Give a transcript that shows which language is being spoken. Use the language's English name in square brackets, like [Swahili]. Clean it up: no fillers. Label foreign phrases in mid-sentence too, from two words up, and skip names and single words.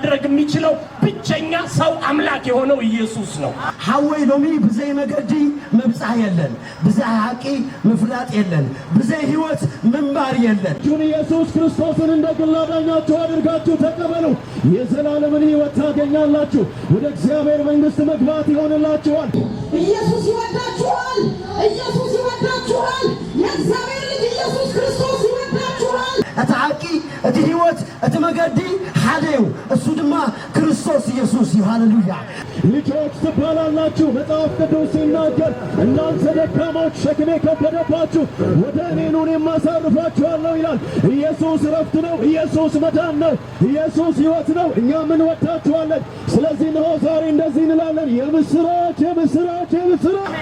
[Amharic] የሚችለው ብቸኛ ሰው አምላክ የሆነው ኢየሱስ ነው። [Tigrinya] ሐወይ ሎሚ ብዘይ መገዲ መብጻህ የለን፣ ብዘይ ሐቂ መፍላጥ የለን፣ ብዘይ ሕይወት መንባር የለን። [Amharic] ኢየሱስ ክርስቶስን እንደ ግል አዳኛችሁ አድርጋችሁ ተቀበሉ። የዘላለምን ሕይወት ታገኛላችሁ። ወደ እግዚአብሔር መንግሥት መግባት ይሆንላችኋል። ኢየሱስ ይወዳችኋል። ኢየሱስ ይወዳችኋል። የእግዚአብሔር ልጅ ኢየሱስ ክርስቶስ ይወዳችኋል። [Tigrinya] አታቂ እቲ ሕይወት እቲ መገዲ ሓደው እሱ ድማ ክርስቶስ ኢየሱስ። ሃሌሉያ። [Amharic] ልጆች ትባላላችሁ። መጽሐፍ ቅዱስ ሲናገር እናንተ ደካሞች ሸክም የከበደባችሁ ወደ እኔ ኑ እኔም አሳርፋችኋለሁ ይላል። ኢየሱስ ረፍት ነው። ኢየሱስ መዳን ነው። ኢየሱስ ሕይወት ነው። እኛም እንወዳችኋለን። ስለዚህ ነው ዛሬ እንደዚህ እንላለን፣ የምስራች የምስራች የምስራች።